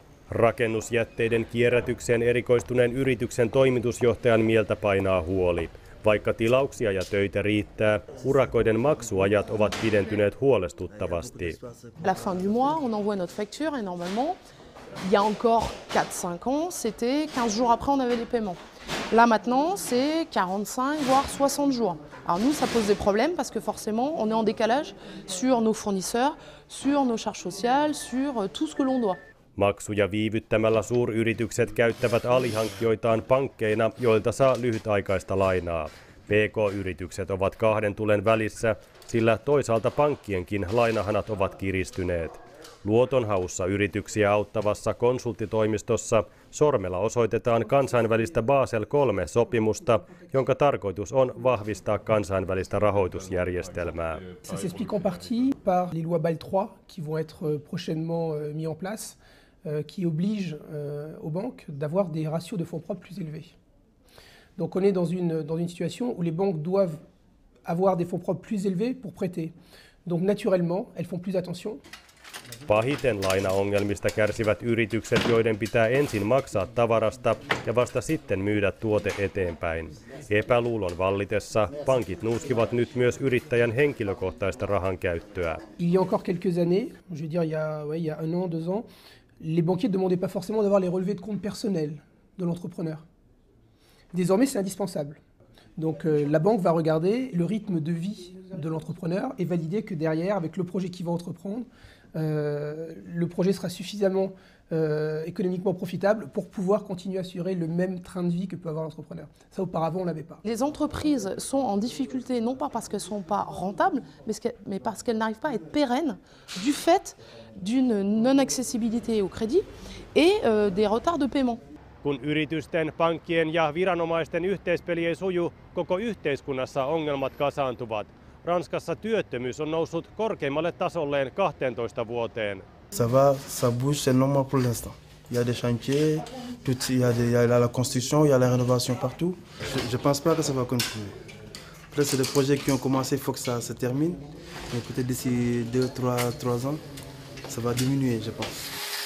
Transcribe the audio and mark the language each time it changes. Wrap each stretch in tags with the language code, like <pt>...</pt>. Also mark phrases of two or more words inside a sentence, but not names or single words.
<fi>Rakennusjätteiden kierrätykseen erikoistuneen yrityksen toimitusjohtajan mieltä painaa huoli. Vaikka tilauksia ja töitä riittää, urakoiden maksuajat ovat pidentyneet huolestuttavasti.</fi> <fr>La fin du mois, on envoie notre facture et normalement, il y a encore 4-5 ans, c'était 15 jours après on avait les paiements. Là maintenant, c'est 45 voire 60 jours. Alors nous, ça pose des problèmes parce que forcément, on est en décalage sur nos fournisseurs, sur nos charges sociales, sur tout ce que l'on doit.</fr> <fi>Maksuja viivyttämällä suuryritykset käyttävät alihankkijoitaan pankkeina, joilta saa lyhytaikaista lainaa. PK-yritykset ovat kahden tulen välissä, sillä toisaalta pankkienkin lainahanat ovat kiristyneet. Luotonhaussa yrityksiä auttavassa konsulttitoimistossa sormella osoitetaan kansainvälistä Basel III-sopimusta, jonka tarkoitus on vahvistaa kansainvälistä rahoitusjärjestelmää.</fi> <fr>Ça s'explique en partie par les lois Bâle III qui vont être prochainement mis en place, qui obligent aux banques d'avoir des ratios de fonds propres plus élevés. Donc on est dans une situation où les banques doivent avoir des fonds propres plus élevés pour prêter. Donc naturellement, elles font plus attention.</fr> <fi>Pahiten lainaongelmista kärsivät yritykset, joiden pitää ensin maksaa tavarasta ja vasta sitten myydä tuote eteenpäin. Epäluulon vallitessa pankit nuuskivat nyt myös yrittäjän henkilökohtaista rahankäyttöä.</fi> <fr>Il y a encore quelques années, je veux dire il y a 1 an, 2 ans, les banquiers ne demandaient pas forcément d'avoir les relevés de compte personnels de l'entrepreneur. Désormais, c'est indispensable. Donc la banque va regarder le rythme de vie de l'entrepreneur et valider que derrière, avec le projet qu'il va entreprendre, le projet sera suffisamment économiquement profitable pour pouvoir continuer à assurer le même train de vie que peut avoir l'entrepreneur. Ça, auparavant, on ne l'avait pas. Les entreprises sont en difficulté, non pas parce qu'elles ne sont pas rentables, mais parce qu'elles n'arrivent pas à être pérennes du fait d'une non-accessibilité au crédit et des retards de paiement.</fr> <fi>Kun yritysten, pankkien ja viranomaisten yhteispeli ei suju, koko yhteiskunnassa ongelmat kasaantuvat. Ranskassa työttömyys on noussut korkeimmalle tasolleen 12 vuoteen.</fi> <fr>Ça bouge, c'est normal pour l'instant. Il y a des chantiers, il y a la construction, il y a la rénovation partout. Je pense pas que ça va continuer. Après, c'est des projets qui ont commencé, il faut que ça se termine. Mais peut-être d'ici 2-3 ans, ça va diminuer, je pense.</fr>